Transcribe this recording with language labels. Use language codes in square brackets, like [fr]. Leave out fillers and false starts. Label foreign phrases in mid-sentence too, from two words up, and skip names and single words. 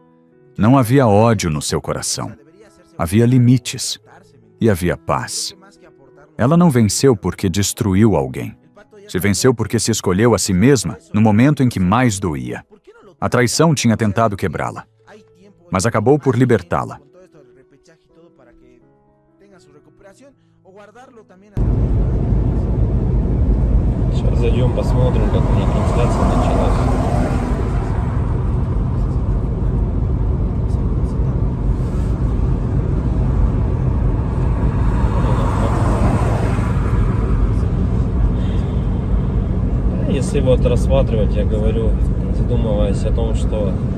[pt] Não havia ódio no seu coração. Havia limites e havia paz. Ela não venceu porque destruiu alguém. Se venceu porque se escolheu a si mesma no momento em que mais doía. A traição tinha tentado quebrá-la, mas acabou por libertá-la. [ru] Сейчас зайдем, посмотрим, как у них трансляция началась. Если вот рассматривать, я говорю, задумываясь о том, что